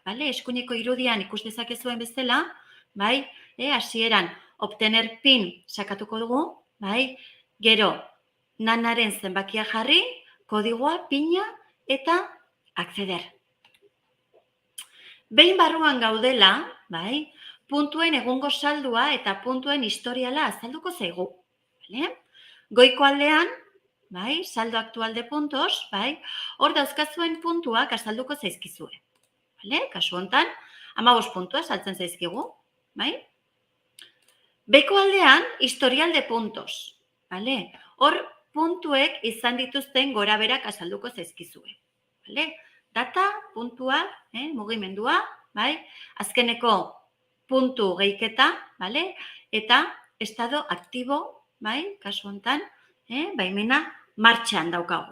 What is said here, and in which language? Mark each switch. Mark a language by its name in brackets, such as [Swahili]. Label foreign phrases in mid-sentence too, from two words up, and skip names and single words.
[Basque] Eskuineko irudian ikus dezakezuen bezala, hasieran [Spanish] obtener PIN [Basque] sakatuko dugu, gero NANaren zenbakia jarri, kodigoa, pina eta acceder. Behin barruan gaudela, puntuen egungo saldua eta puntuen historiala azalduko zaigu. Goiko aldean, [Spanish] saldo aktual de puntos, [Basque] hor dauzkazuen puntuak azalduko zaizkizue. Kasu hontan, 15 puntua saltzen zaizkigu. Beko aldean, [Spanish] historial de puntos. [Basque] Hor puntuek izan dituzten gora berak azalduko zaizkizue. Data, puntua, mugimendua, azkeneko puntu gehiketa, eta [Spanish] estado aktibo, [Basque] kasu hontan, baimena martxan daukagu.